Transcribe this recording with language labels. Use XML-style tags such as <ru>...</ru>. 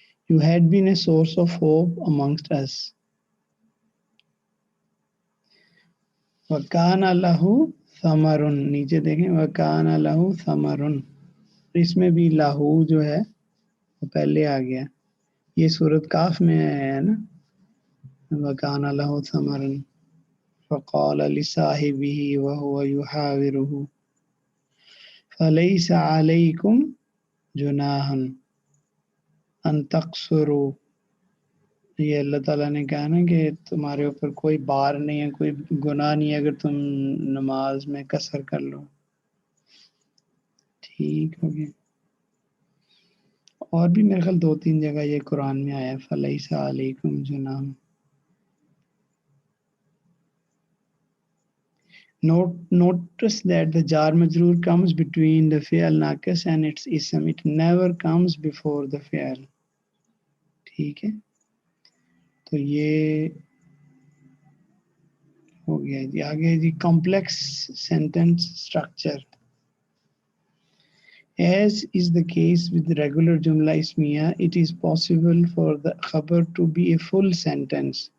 <en>You had been a source of hope amongst us.</en> <ar>وکان لہو ثمرن,</ar> <ur>نیچے دیکھیں وکان لہو ثمرن, اس میں بھی لاہو جو ہے وہ پہلے آ گیا. یہ سورۃ کاف میں ہے نا.</ur> <ar>وکان لہو ثمرن فقال لصاحبه وهو يحاوره فليس عليكم جناح ان تقصروا.</ar> <ur>یہ اللہ تعالیٰ نے کہا نا کہ تمہارے اوپر کوئی بار نہیں ہے, کوئی گناہ نہیں ہے اگر تم نماز میں قصر کر لو. ٹھیک ہو گیا. اور بھی میرے خیال 2-3 جگہ یہ قرآن میں آیا</ur> <ar>فلیس علیکم جناح.</ar> <en>Notice that the jar majroor comes between the fi'l naqis and its ism. It never comes before the fi'l.</en> <ur>ٹھیک ہے تو یہ ہو گیا جی. آگے جی</ur> <en>Complex sentence structure. As is the case with regular jumla ismiya, it is possible for the khabar to be a full sentence.</en>